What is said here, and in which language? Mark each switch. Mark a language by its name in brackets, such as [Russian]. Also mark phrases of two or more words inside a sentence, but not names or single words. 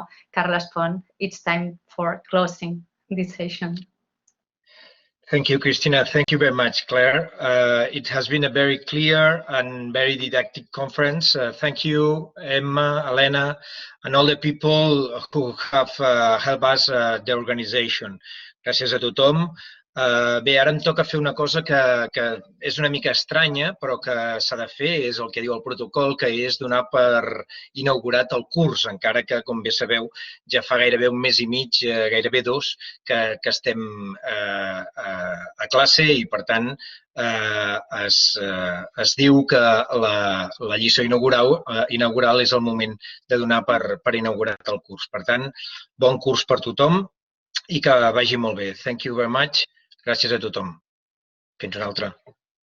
[English] Carles Pont, it's time for closing this session. Thank you, Christina. Thank you very much, Claire. It has been a very clear and very didactic conference. Thank you, Emma, Elena, and all the people who have helped us, the organization. [Catalan] Gràcies a tothom. Bé, ara em toca fer una cosa que és una mica estranya, però que s'ha de fer, és el que diu el protocol, que és donar per inaugurat el curs, encara que, com bé sabeu, ja fa gairebé un mes i mig, gairebé dos, que estem a classe i, per tant, es diu que la lliçó inaugural és el moment de donar per inaugurat el curs. Per tant, bon curs per tothom i que vagi molt bé. [English] Thank you very much. [Catalan] Gràcies a tothom. Fins una altra.